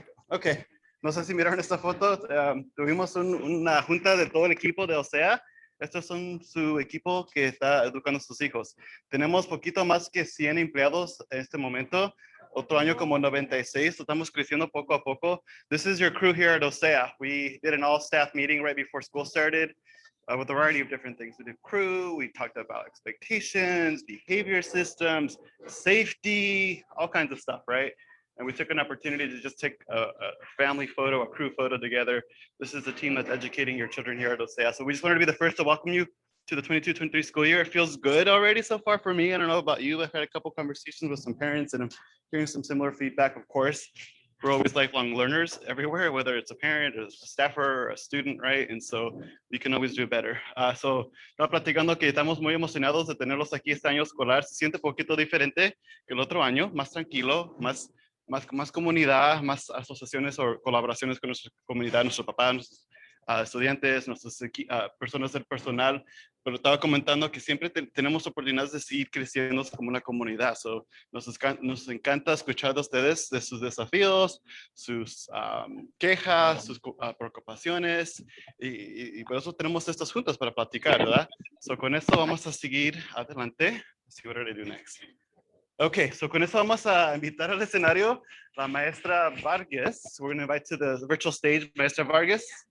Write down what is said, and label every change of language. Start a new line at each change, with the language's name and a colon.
Spanish: Ok, no sé si miraron esta foto. Tuvimos una junta de todo el equipo de OCEA. Estos son su equipo que está educando a sus hijos. Tenemos poquito más que 100 empleados en este momento. Otro año como 96. Estamos creciendo poco a poco.
English: This is your crew here at OCEA. We did an all-staff meeting right before school started with a variety of different things. We did crew. We talked about expectations, behavior systems, safety, all kinds of stuff, right? And we took an opportunity to just take a family photo, a crew photo together. This is the team that's educating your children here at OCEA. So we just wanted to be the first to welcome you to the 22-23 school year. It feels good already so far for me. I don't know about you. I've had a couple conversations with some parents and I'm hearing some similar feedback, of course. We're always lifelong learners everywhere, whether it's a parent, a staffer, or a student, right? And so we can always do better.
Spanish: So estaba platicando que estamos muy emocionados de tenerlos aquí este año escolar. Se siente un poquito diferente que el otro año, más tranquilo, más comunidad, más asociaciones o colaboraciones con nuestra comunidad, nuestros papás, nuestros estudiantes, nuestras personas del personal. Pero estaba comentando que siempre tenemos oportunidades de seguir creciendo como una comunidad. So, nos encanta escuchar de ustedes, de sus desafíos, sus quejas, sus preocupaciones. Y por eso tenemos estas juntas para platicar, ¿verdad? So, con esto vamos a seguir adelante.
English: Let's see what I do next.
Spanish: Okay, so con eso vamos a invitar al escenario la maestra Vargas.
English: We're going to invite to the virtual stage maestra Vargas.